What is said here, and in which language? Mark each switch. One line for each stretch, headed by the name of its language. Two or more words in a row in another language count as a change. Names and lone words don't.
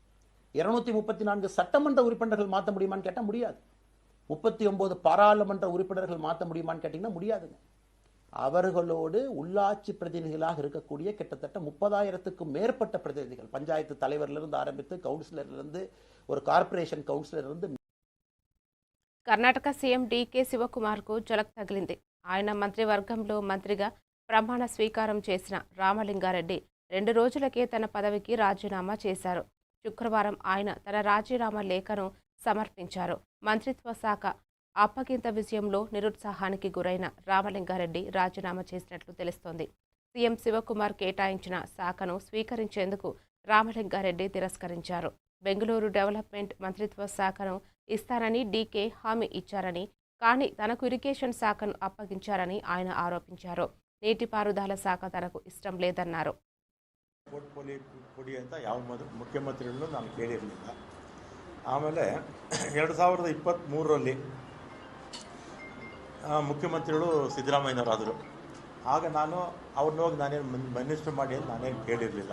Tamil: 234 சட்டமன்ற உறுப்பினர்கள் மாற்ற முடியுமான்னு கேட்டால் முடியாது. 39 பாராளுமன்ற உறுப்பினர்கள் மாற்ற முடியுமான்னு கேட்டிங்கன்னா முடியாதுங்க. அவர்களோடு உள்ளாட்சி பிரதிநிதிகளாக இருக்கக்கூடிய கிட்டத்தட்ட 30,000க்கும் மேற்பட்ட பிரதிநிதிகள், பஞ்சாயத்து தலைவரிலிருந்து ஆரம்பித்து கவுன்சிலரிலிருந்து ஒரு கார்ப்பரேஷன் கவுன்சிலரிலிருந்து.
Telugu: కర్ణాటక సీఎం డీకే శివకుమార్కు జలక్ తగిలింది. ఆయన మంత్రివర్గంలో మంత్రిగా ప్రమాణ స్వీకారం చేసిన రామలింగారెడ్డి 2 రోజులకే తన పదవికి రాజీనామా చేశారు. శుక్రవారం ఆయన తన రాజీనామా లేఖను సమర్పించారు. మంత్రిత్వ శాఖ అప్పగింత విషయంలో నిరుత్సాహానికి గురైన రామలింగారెడ్డి రాజీనామా చేసినట్లు తెలుస్తోంది. సీఎం శివకుమార్ కేటాయించిన శాఖను స్వీకరించేందుకు రామలింగారెడ్డి తిరస్కరించారు. బెంగళూరు డెవలప్మెంట్ మంత్రిత్వ శాఖను ఇస్తానని డీకే హామీ ఇచ్చారని, కానీ తనకు ఇరిగేషన్ శాఖను అప్పగించారని ఆయన ఆరోపించారు. నీటిపారుదల శాఖ తనకు ఇష్టం లేదన్నారు.
Kannada: ಕೊಡಿ ಅಂತ ಯಾವ ಮುಖ್ಯಮಂತ್ರಿಗಳು ನಾನು ಕೇಳಿರಲಿಲ್ಲ. ಆಮೇಲೆ 2023ರಲ್ಲಿ ಮುಖ್ಯಮಂತ್ರಿಗಳು ಸಿದ್ದರಾಮಯ್ಯನವರಾದರು. ಆಗ ನಾನು ಅವ್ರನ್ನ ಹೋಗಿ ನಾನೇನು ಮಿನಿಸ್ಟ್ರ್ ಮಾಡಿ ಅಂತ ನಾನೇನು ಕೇಳಿರಲಿಲ್ಲ.